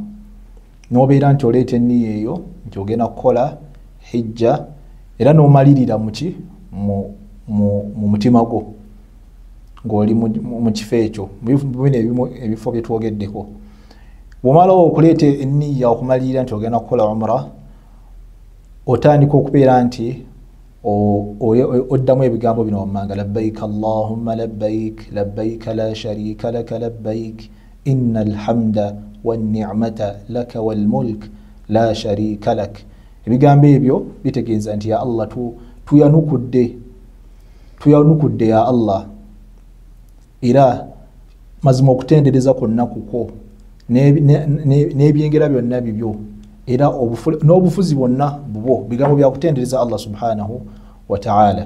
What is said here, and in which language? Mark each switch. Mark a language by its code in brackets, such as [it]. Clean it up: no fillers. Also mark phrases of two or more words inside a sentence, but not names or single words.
[lg] N'obeera nti oleeta enniya eyo nti ogenda kukola hijja era n'omalirira mu mutima gwo ng'oli mu kifo ekyo bino ebifo bye twogeddeko. Bw'omalawo okuleeta enniya okumalirira nti ogenda kukola umra, otandika okubeera nti oddamu ebigambo bino wammanga [ar] لبيك اللهم لبيك لبيك لا شريك لك لبيك إن الحمد والنعمة لك والملك لا شريك لك. [lg] Ebigambo ebyo bitegeeza nti [ar] يا الله [lg] tuyanukudde [ar] يا الله, [lg] era mazima okutendereza kwonna kuko n'ebyengera byonna bibyo era n'obufuzi bwonna bubwo bigambo bya kutendereza Allah [ar] سبحانه وتعالى.